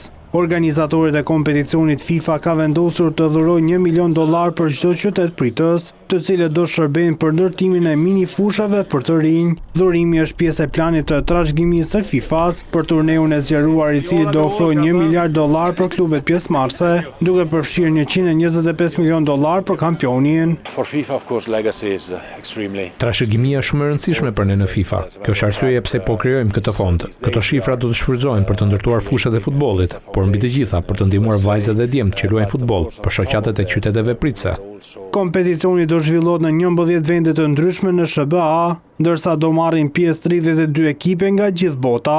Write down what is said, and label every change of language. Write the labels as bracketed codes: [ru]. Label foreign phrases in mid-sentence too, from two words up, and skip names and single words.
[sq] Organizatorët e kompeticionit FIFA ka vendosur të dhurojnë $1 milion për çdo qytet pritës, të cilët do shërbejnë për ndërtimin e mini fushave për të rinj. Dhurimi është pjesë e planit të trashëgimisë së FIFA-s për turneun e zgjeruar i cili do ofrojë $1 miliard për klubet pjesëmarrëse, duke përfshirë $125 milion për kampionin. [en] For FIFA, of course, legacy is extremely. [sq] Trashëgimia është shumë e rëndësishme për ne në FIFA. Kjo është arsyeja pse po krijojmë këtë fond. Këto shifra do të shfrytëzohen për të ndërtuar fushat e futbollit, por mbi të gjitha për të ndihmuar vajzat dhe djemt që luajnë futboll për shoqatet e qyteteve pritëse. Kompeticioni do zhvillohet në 11 vende të ndryshme në SBA, ndërsa do marrin pjesë 32 ekipe nga gjithë bota.